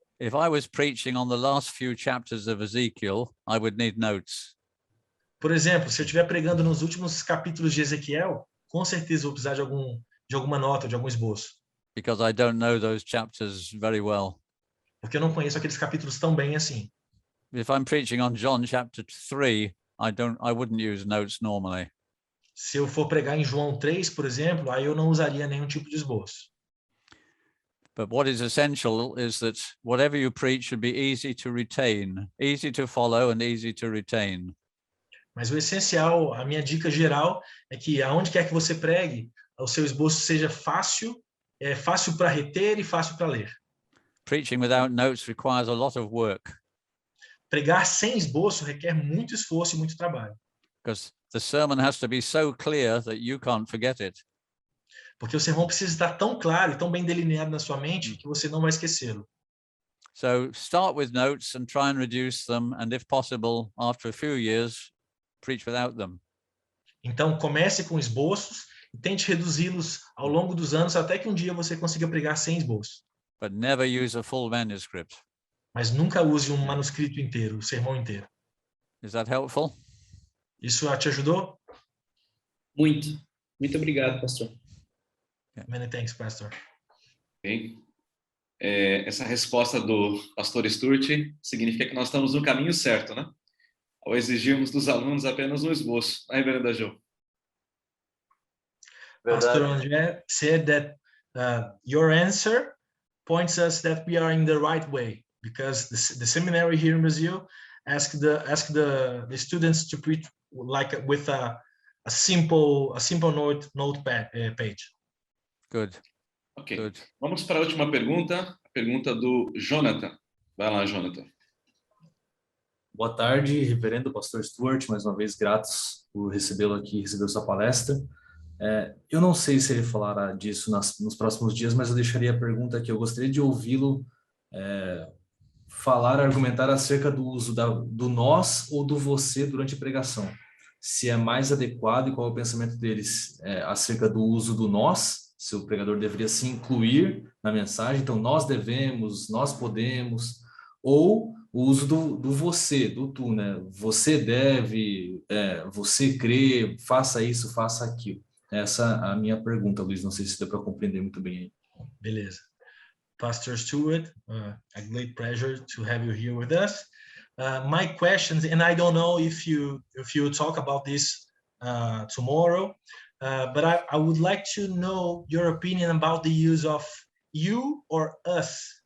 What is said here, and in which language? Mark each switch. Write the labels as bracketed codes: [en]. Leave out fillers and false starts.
[en] If I was preaching on the last few chapters of Ezekiel, I would need notes. [pt] Por exemplo, se eu estiver pregando nos últimos capítulos de Ezequiel, com certeza vou precisar de alguma nota, de algum esboço. [en] Because I don't know those chapters very well. [pt] Porque eu não conheço aqueles capítulos tão bem assim. [en] If I'm preaching on John chapter 3, I wouldn't use notes normally. [pt] Se eu for pregar em João 3, por exemplo, aí eu não usaria nenhum tipo de esboço. [en] But what is essential is that whatever you preach should be easy to retain, easy to follow and easy to retain. [pt] Mas o essencial, a minha dica geral é que aonde quer que você pregue, o seu esboço seja fácil para reter e fácil para ler. [en] Preaching without notes requires a lot of work. [pt] Pregar sem esboço requer muito esforço e muito trabalho. [en] Because the sermon has to be so clear that you can't forget it. [pt] Porque o sermão precisa estar tão claro e tão bem delineado na sua mente que você não vai esquecê-lo. [en] So start with notes and try and reduce them, and if possible, after a few years, preach without them. [pt] Então comece com esboços e tente reduzi-los ao longo dos anos até que um dia você consiga pregar sem esboço. [en] But never use a full manuscript. [pt] Mas nunca use um manuscrito inteiro, o sermão inteiro. [en] Is that helpful? [pt] Isso te ajudou? Muito. Muito obrigado, pastor. [en] Many thanks, pastor. Okay. [pt] Essa resposta do pastor Stuart significa que nós estamos no caminho certo, né? Ao exigirmos dos alunos apenas um esboço. Aí, Brenda Jo. Pastor Verdade. [en] André said that your answer points us that we are in the right way, because the seminary here in Brazil ask the students to preach like with a simple notepad page. Good. Ok. Good. [pt] Vamos para a última pergunta, a pergunta do Jonathan. Vai lá, Jonathan. Boa tarde, reverendo pastor Stuart, mais uma vez gratos por recebê-lo aqui, receber sua palestra. Eu não sei se ele falará disso nos próximos dias, mas eu deixaria a pergunta que eu gostaria de ouvi-lo falar, argumentar acerca do uso do nós ou do você durante a pregação. Se é mais adequado e qual é o pensamento deles acerca do uso do nós, se o pregador deveria se incluir na mensagem, então nós devemos, nós podemos, ou o uso do você, do tu, né? Você deve, você crê, faça isso, faça aquilo. Essa é a minha pergunta, Luiz, não sei se deu para compreender muito bem aí. Beleza. [en] Pastor Stuart, a great pleasure to have you here with us. My questions, and I don't know if you talk about this tomorrow, but I would like to know your opinion about the use of you or us.